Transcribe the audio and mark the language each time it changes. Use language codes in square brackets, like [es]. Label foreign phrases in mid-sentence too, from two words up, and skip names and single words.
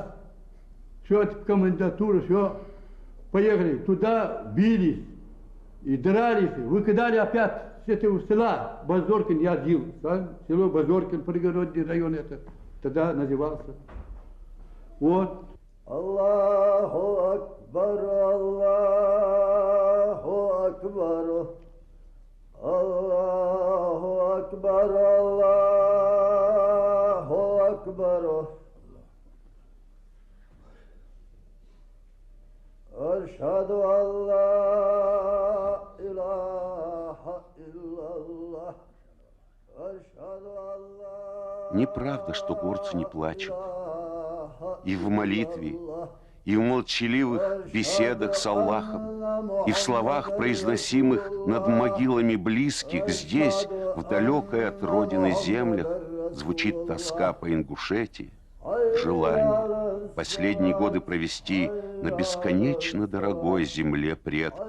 [ru] Все от комендатуры, все. Поехали. Туда бились и дрались. Выкидали опять с этого села. Базоркин я жил. Село Базоркин, пригородный район это. Тогда назывался. Вот. [ar] الله أكبر الله أكبر الله أكبر الله أكبر. أشهد أن لا إله إلا الله. أشهد أن لا [ru] Неправда, что горцы не плачут. И в молитве, и в молчаливых беседах с Аллахом, и в словах, произносимых над могилами близких, здесь, в далекой от родины землях, звучит тоска по Ингушетии, желание последние годы провести на бесконечно дорогой земле предков.